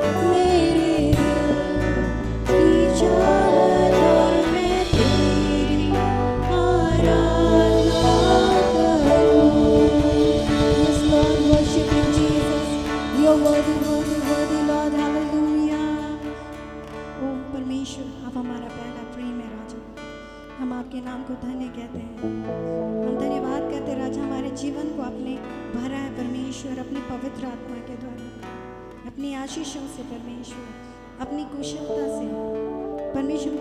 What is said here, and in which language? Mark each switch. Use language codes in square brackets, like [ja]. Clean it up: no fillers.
[hi] मेरे दिल की चाहत और मैं तेरी आराधना करूं। [en] Yes, Lord, worship you, Jesus. You're worthy, worthy, worthy, Lord. Hallelujah. [hi] ओ परमेश्वर, आप हमारा पहला प्रेम है राजा। हम आपके नाम को धन्य कहते हैं। हम धन्यवाद करते हैं राजा, हमारे जीवन को आपने भरा है परमेश्वर, अपनी पवित्र आत्मा के द्वारा, अपनी आशीषों से परमेश्वर, अपनी कुशलता से परमेश्वर।